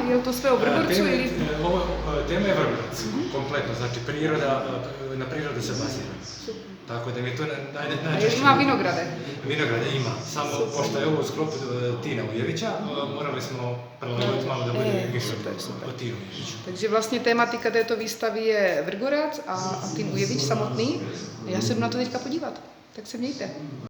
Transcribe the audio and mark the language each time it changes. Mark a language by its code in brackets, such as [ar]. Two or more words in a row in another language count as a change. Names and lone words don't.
[hr] Je li to sve o Vrgorcu ili... Tema je Vrgorac, kompletno, znači na prirode se bazira. Tako da mi je to najčešće... Ima vinograde? Vinograde ima, samo pošto je ovo u sklopu Tina Ujevića, morali smo prilagoditi malo da bude više o Tinu Ujeviću. [cs] Takže vlastně tematika této výstavy je Vrgorac a Tim Ujevič samotný. Já se jdu na to teďka podívat, tak se mějte.